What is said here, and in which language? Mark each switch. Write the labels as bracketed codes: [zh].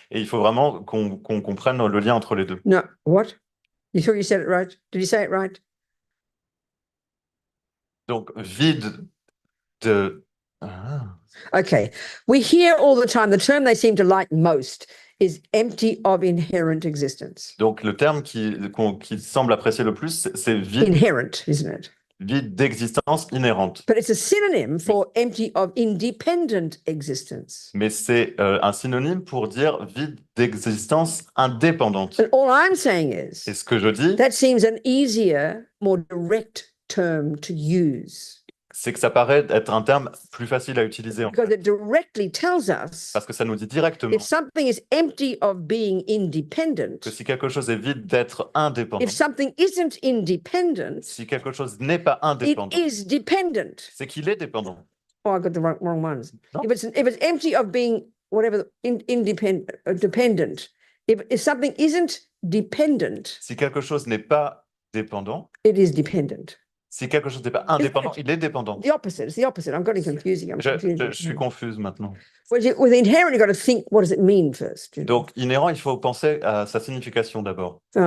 [fr] Et il faut vraiment qu'on comprenne le lien entre les deux. [en] No, what? You sure you said it right? Did you say it right? [fr] Donc, vide de... Ah. [en] Okay. We hear all the time, the term they seem to like most is empty of inherent existence. [fr] Donc, le terme qui semble apprécier le plus, c'est vide, [en] Inherent, isn't it? [fr] vide d'existence inhérente. [en] But it's a synonym for empty of independent existence. [fr] Mais c'est un synonyme pour dire vide d'existence indépendante. [en] And all I'm saying [fr] Et [en] is [fr] ce que je dis, [en] that seems an easier, more direct term to use [fr] c'est que ça paraît être un terme plus facile à utiliser, en [en] because [fr] fait, [en] it directly tells us [fr] parce que ça nous dit directement [en] if something is empty of being independent, [fr] que si quelque chose est vide d'être indépendant, [en] if something isn't independent, [fr] si quelque chose n'est pas [en] it [fr] indépendant, [en] is dependent. [fr] c'est qu'il est dépendant. [en] Oh, I got the wrong ones. No. If it's empty of being whatever independent, dependent, if something isn't dependent, [fr] Si quelque chose n'est pas dépendant, [en] it is dependent. [fr] si quelque chose n'est pas indépendant, il est dépendant. [en] The opposite. It's the opposite. I'm getting confusing. I'm confusing. [fr] Je suis confuse maintenant. [en] With inherent, you've got to think, what does it mean first? You know? [fr] Donc, inhérent, il faut penser à sa signification d'abord.